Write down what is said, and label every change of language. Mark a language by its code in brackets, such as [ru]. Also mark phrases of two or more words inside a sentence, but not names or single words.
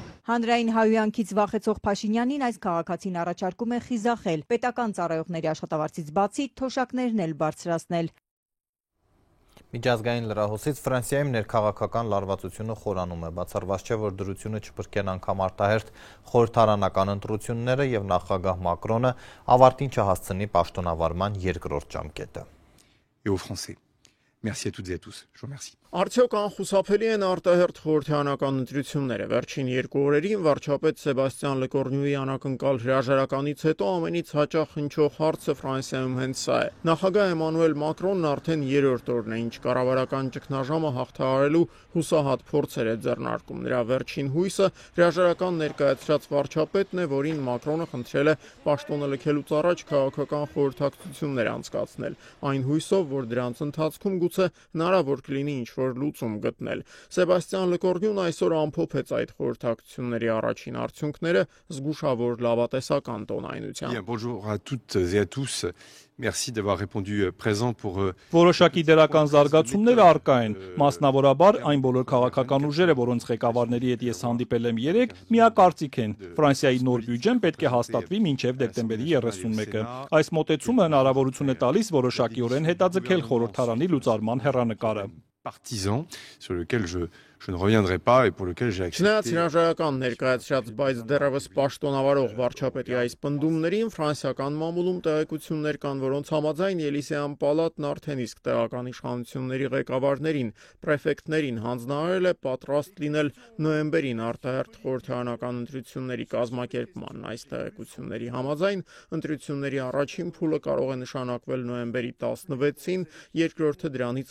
[hy] Հանրային հայհոյանքից վախեցող Փաշինյանին այս քաղաքացին առաջարկում է խիզախել, պետական ծառայողների աշխատավարձից բացի թոշակներն էլ բարձրացնել։ Միջազգային լրահոսից Ֆրանսիայում ներքաղաքական լարվածությունը խորանում է, բացառված չէ, որ դրությունը չփրկեն անգամ արտահերթ խորհրդարանական ընտրությունները եւ նախագահ Մակրոնը ավարտին չհասցնի պաշտոնավարման երկրորդ ժամկետը։ [fr] Merci à toutes et à tous. Je vous remercie. [hy] Արդյոք անխուսափելի են արտահերթ խորհրդարանական ընտրությունները։ Վերջին 2 օրերին վարչապետ Սեբաստիան Լեկորնյուի անակնկալ հրաժարականից հետո ամենից հաճախ հնչող հարցը Ֆրանսիայում հենց սա է։ Նախագահ Էմանուել Մակրոնն արդեն 3-րդ օրն է, ինչ կառավարական ճգնաժամը հաղթահարելու հուսահատ փորձեր է ձեռնարկում։ Նրա վերջին հույսը հրաժարական ներկայացրած վարչապետն է, որին Մակրոնը խնդրել է պաշտոնը լքելուց առաջ քաղաքական խորհրդակցություններ անցկացնել։ Այն հույսով, որ դրանց ընթացքում գուցե հնարավոր կլինի ինչ-որ լուծում գտնել։ Սեբաստիան Լեկորնյուն այսօր ամփոփեց այդ խորհրդակցությունների առաջին արդյունքները զգուշավոր լավատեսական տոնայնությամբ։ [fr] Bonjour à toutes et à tous. Merci d'avoir répondu présent pour [hy] Որոշակի դերական զարգացումներ առկա են, մասնավորաբար այն բոլոր քաղաքական ուժերը, որոնց ղեկավարների հետ ես հանդիպել եմ 3, միակարծիք են։ Ֆրանսիայի նոր բյուջեն պետք է հաստատվի մինչև դեկտեմբերի 31-ը։ Այս մոտեցումը հնարավորություն է տալիս որոշակիորեն հետաձգել խորհրդարանի լուծարման հեռանկարը։ [fr] Partisan sur lequel je ne reviendrai pas et pour lequel j'ai accepté. [hy] Չնայած հրաժարական ներկայացրած, բայց դեռևս պաշտոնավարող վարչապետի այս պնդումներին ֆրանսիական մամուլում տեղեկություններ կան, որոնց համաձայն Ելիսեյան պալատն արդեն իսկ տեղական իշխանությունների ղեկավարներին, պրեֆեկտներին հանձնարարել է պատրաստ լինել նոյեմբերին արտահերթ խորհրդարանական ընտրությունների կազմակերպման։ Այս տեղեկությունների համաձայն ընտրությունների առաջին փուլը կարող է նշանակվել նոյեմբերի 16-ին, երկրորդը դրանից